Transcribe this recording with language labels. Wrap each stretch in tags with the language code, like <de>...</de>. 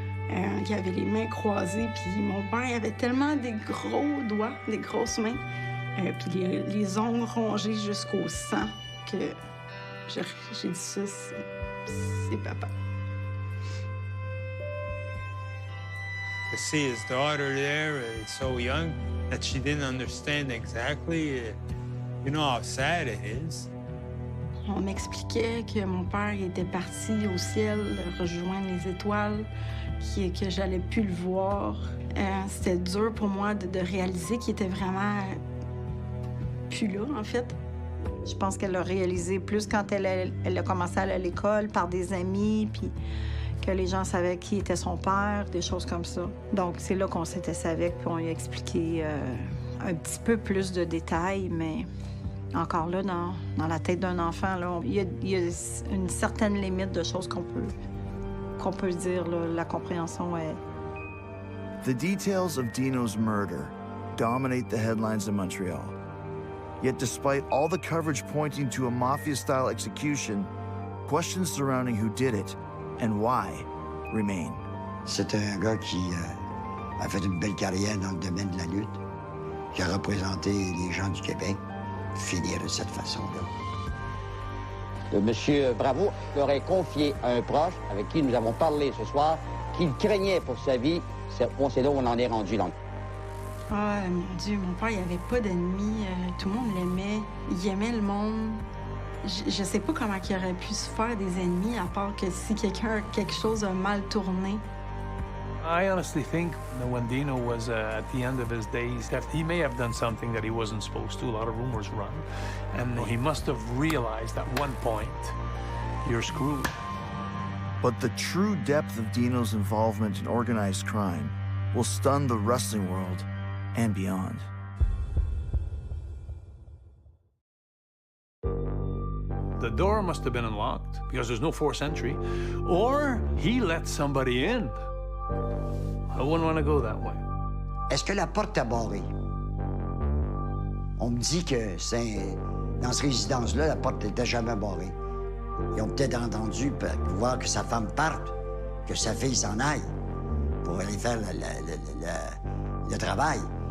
<fr>Il avait les mains croisées, puis mon père avait tellement des gros doigts, des grosses mains. Puis les ongles rongés jusqu'au sang, que j'ai dit ça, c'est papa.</fr> <en>To see his daughter there, so young, that she didn't understand exactly, you know how sad it is.</en> <fr>On m'expliquait que mon père était parti au ciel rejoindre les étoiles, que j'allais plus le voir. C'était dur pour moi de réaliser qu'il était vraiment plus là, en fait. Je pense qu'elle l'a réalisé plus quand elle a commencé à aller à l'école par des amis, puis que les gens savaient qui était son père, des choses comme ça. Donc, c'est là qu'on s'était avec, puis on lui a expliqué un petit peu plus de détails, mais encore là, dans la tête d'un enfant, là, il y a une certaine limite de choses qu'on peut dire, là, la compréhension est...</fr> <en>The details of Dino's murder dominate the headlines in Montreal. Yet despite all the coverage pointing to a mafia-style execution, questions surrounding who did it and why remain.</en> <fr>C'est un gars qui a fait une belle carrière dans le domaine de la lutte, qui a représenté les gens du Québec, finir de cette façon-là. Monsieur Bravo aurait confié à un proche avec qui nous avons parlé ce soir qu'il craignait pour sa vie. C'est là où on en est rendu. Donc. Ah, mon Dieu, mon père, il n'y avait pas d'ennemis. Tout le monde l'aimait. Il aimait le monde. Je sais pas comment il aurait pu se faire des ennemis, à part que si quelque chose a mal tourné.</fr> <en>I honestly think that when Dino was at the end of his days, that he may have done something that he wasn't supposed to. A lot of rumors run. And he must have realized at one point, you're screwed. But the true depth of Dino's involvement in organized crime will stun the wrestling world and beyond. The door must have been unlocked because there's no forced entry, or he let somebody in. I wouldn't want to go that way.</en> <fr>Est-ce que la porte a barré? On me dit que dans cette résidence-là, la porte n'était jamais barrée. Ils ont peut-être entendu voir que sa femme parte, que sa fille s'en aille pour aller faire le travail.</fr>